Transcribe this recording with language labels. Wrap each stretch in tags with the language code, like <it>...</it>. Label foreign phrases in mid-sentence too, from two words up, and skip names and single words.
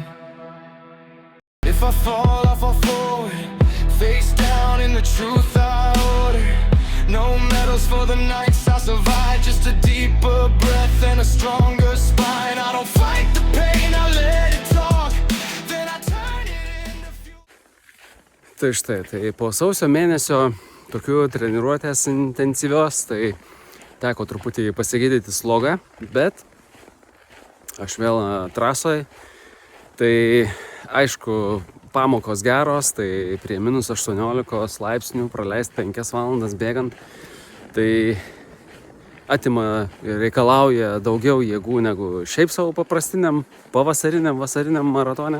<en>If I fall, I fall forward, face down in the truth I order. No medals for the nights I survive, just a deeper breath and a stronger spine. I don't fight the pain, I let it talk, then I turn it into fuel.</en> <lt>Tai štai, tai po sausio mėnesio tokių treniruotės intensyvios, tai teko truputį pasigydyti slogą, bet aš vėl trasoj. Tai aišku, pamokos geros, tai prie -18 laipsnių praleisti 5 valandas bėgant, tai atima ir reikalauja daugiau jėgų negu šiaip savo paprastiniam vasariniam maratone.</lt>